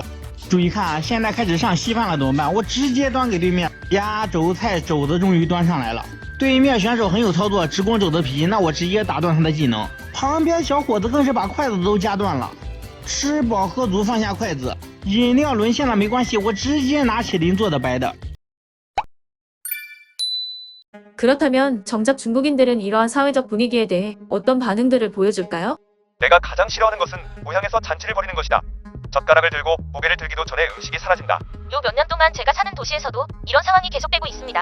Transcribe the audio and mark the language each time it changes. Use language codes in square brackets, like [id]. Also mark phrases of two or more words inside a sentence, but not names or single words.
[zh] 注意看，现在开始上稀饭了怎么办？我直接端给对面。压轴菜肘子终于端上来了，对面选手很有操作，直攻肘子皮，那我直接打断他的技能。旁边小伙子更是把筷子都夹断了。吃饱喝足，放下筷子，饮料沦陷了没关系，我直接拿起邻座的白的。 [ko] 그렇다면 정작 중국인들은 이러한 사회적 분위기에 대해 어떤 반응들을 보여줄까요? 내가 가장 싫어하는 것은 고향에서 잔치를 벌이는 것이다. 젓가락을 들고 고개를 들기도 전에 음식이 사라진다. 요 몇 년 동안 제가 사는 도시에서도 이런 상황이 계속되고 있습니다.